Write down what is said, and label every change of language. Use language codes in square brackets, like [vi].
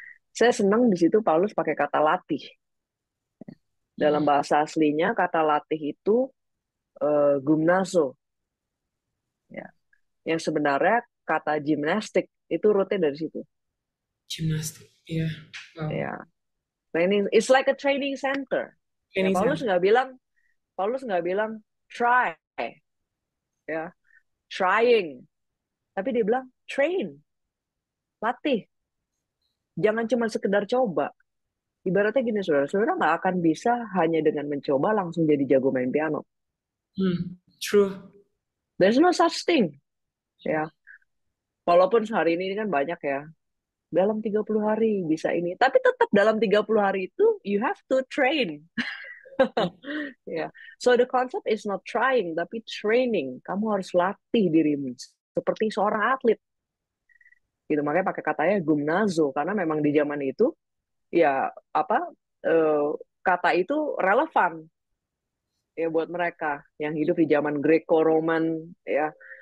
[id] Saya senang di situ Paulus pakai kata latih. Dalam Hmm. bahasa aslinya kata latih itu gymnazo, ya. Yang sebenarnya kata gimnastik itu rootnya dari situ. Gimnastik. Iya. Wow. Ya, [en] training, it's like a training center. [id] Ya, [en] Training center. [id] Paulus nggak bilang try, ya, trying, tapi dia bilang train, latih. Jangan cuma sekedar coba. Ibaratnya gini, saudara nggak akan bisa hanya dengan mencoba langsung jadi jago main piano. [en] Hmm. True. There's no such thing, [id] ya. Walaupun sehari ini kan banyak ya, dalam 30 hari bisa ini. Tapi tetap dalam 30 hari itu, [en] you have to train. Hmm. [id] Ya. [en] So the concept is not trying, [id] tapi [en] training. [id] Kamu harus latih dirimu seperti seorang atlet. Gitu, makanya pakai katanya gumnazo karena memang di zaman itu ya apa eh, kata itu relevan ya buat mereka yang hidup di zaman Greco-Roman ya.